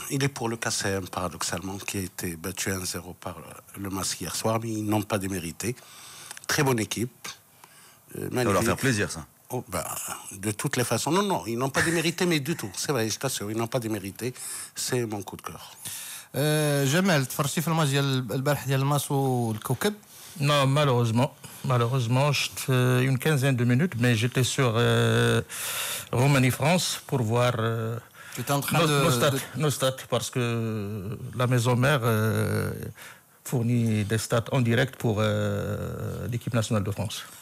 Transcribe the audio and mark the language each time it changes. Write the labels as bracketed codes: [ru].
[fr] Il est pour le KCM, paradoxalement, qui a été battu 1-0 par le Mas hier soir, mais ils n'ont pas démérité. Très bonne équipe. Ça va leur faire plaisir, ça. Oh, de toutes les façons. Non, ils n'ont pas démérité, mais du tout. C'est vrai, je t'assure, ils n'ont pas démérité. C'est mon coup de cœur. [ar] Jamal, تفرجتي في الماتش ديال البارح ديال الماس والكوكب؟ [fr] Non, malheureusement, une quinzaine de minutes, mais j'étais sur Roumanie-France pour voir Tu étais en train nos stats, parce que la maison mère fournit des stats en direct pour l'équipe nationale de France.